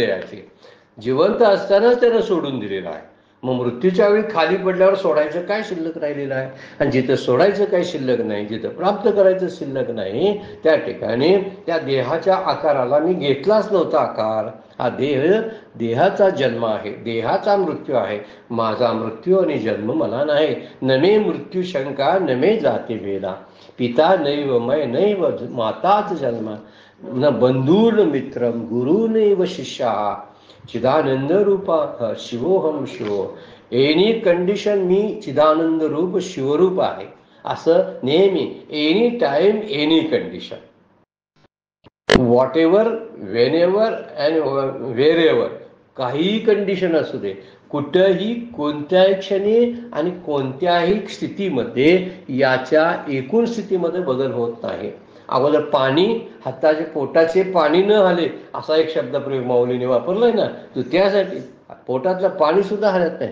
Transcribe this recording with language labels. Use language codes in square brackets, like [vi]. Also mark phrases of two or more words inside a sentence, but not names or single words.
[mr] जिवंत असतानाच त्यानं सोडून दिलेला आहे. मग मृत्यूच्या वेळी खाली पडल्यावर सोडायचं काय शिल्लक राहिलेलं आहे? आणि जिथं सोडायचं काय शिल्लक नाही, जिथं प्राप्त करायचं शिल्लक नाही, त्या ठिकाणी त्या देहाच्या आकाराला मी घेतलाच नव्हता आकार. हा देहाचा जन्म आहे, देहाचा मृत्यू आहे. माझा मृत्यू आणि जन्म मला नाही. [sa] न मे मृत्यू शंका न मे जाती भेदा, पिता नैव मय नैव माताच जन्म, न बंधून मित्रम गुरुनैव शिष्या, चिदानंद रूपा शिवोहम शिवो. [en] any condition [mr] मी चिदानंद रूप शिवरूप आहे असं नेहमी, [en] any time any condition, what ever, when ever and where ever, [mr] काहीही कंडिशन असू दे, कुठंही कोणत्याही क्षणी आणि कोणत्याही स्थितीमध्ये याच्या एकूण स्थितीमध्ये बदल होत नाही. अगोदर पाणी, हाताचे पोटाचे पाणी न हले असा एक शब्दप्रयोग माऊलीने वापरलाय ना, तो त्यासाठी पोटातलं पाणी सुद्धा हलत नाही.